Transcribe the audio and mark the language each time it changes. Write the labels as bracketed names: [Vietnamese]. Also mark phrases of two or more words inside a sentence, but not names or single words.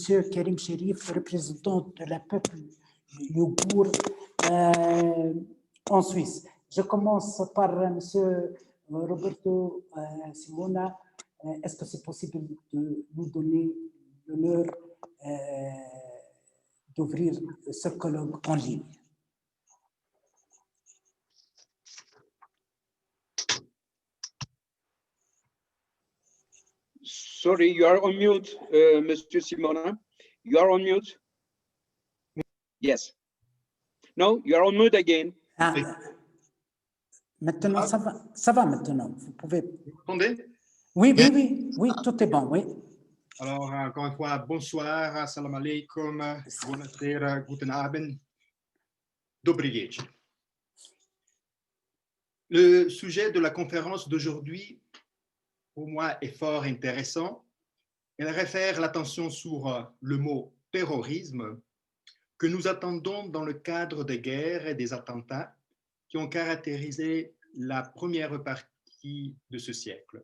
[French] Karim Sherif, représentant de la peuple ouïghour en Suisse. Je commence par M. Roberto Simona. Est-ce que c'est possible de nous donner l'honneur d'ouvrir ce colloque en ligne? [English] Sorry, you are on mute, Mr. Simona. You are on mute. Yes. No, you are on mute again. [French] Ah, maintenant, ça va maintenant. Vous pouvez. Vous m'entendez? Oui, tout est bon, oui. Alors, encore une fois, bonsoir, [Arabic] السلام عليكم, [German] buonasera, guten Abend, [Polish] dobry wieczór. [French] Le sujet de la conférence d'aujourd'hui, pour moi, est fort intéressant. Elle réfère l'attention sur le mot terrorisme que nous attendons dans le cadre des guerres et des attentats qui ont caractérisé la première partie de ce siècle.